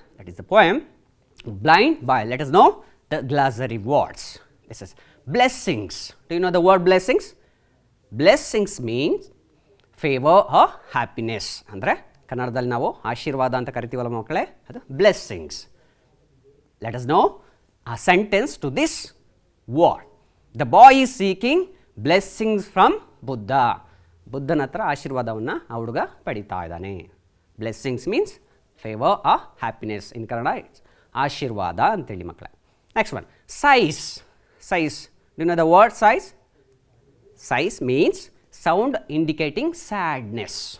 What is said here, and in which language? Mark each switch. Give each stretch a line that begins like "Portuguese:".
English: That is the poem blind boy. Let us know the glossary words. This is blessings. Do you know the word blessings? Blessings means favour or happiness.
Kannada: ಅಂದರೆ ಕನ್ನಡದಲ್ಲಿ ನಾವು ಆಶೀರ್ವಾದ ಅಂತ ಕರಿತೀವಲ್ಲ ಮಕ್ಕಳೇ, ಅದು blessings.
English: Let us know a sentence to this word. The boy is seeking blessings from Buddha.
Kannada: ಬುದ್ಧನ ಹತ್ರ ಆಶೀರ್ವಾದವನ್ನು ಆ ಹುಡುಗ ಪಡಿತಾ ಇದ್ದಾನೆ.
English: Blessings means favour or happiness. In Kannada it's ಆಶೀರ್ವಾದ
Kannada: ಅಂತೇಳಿ ಮಕ್ಕಳೇ.
English: Next one, sighs. Sighs, do you know the word sighs? Sighs means sound indicating sadness.